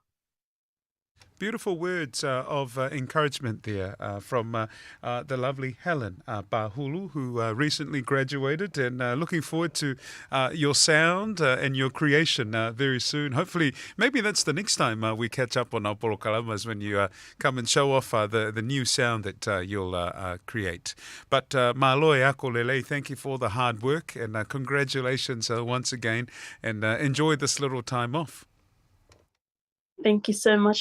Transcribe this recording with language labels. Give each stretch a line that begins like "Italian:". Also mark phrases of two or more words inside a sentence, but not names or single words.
English: Beautiful words of encouragement there from the lovely Helen Pahulu, who recently graduated, and looking forward to your sound and your creation very soon. Hopefully, maybe that's the next time we catch up on our Kalamas when you come and show off the new sound that you'll create.
Tongan: But Māloe ako lele,
English: thank you for the hard work, and congratulations once again, and enjoy this little time off. Thank you so much for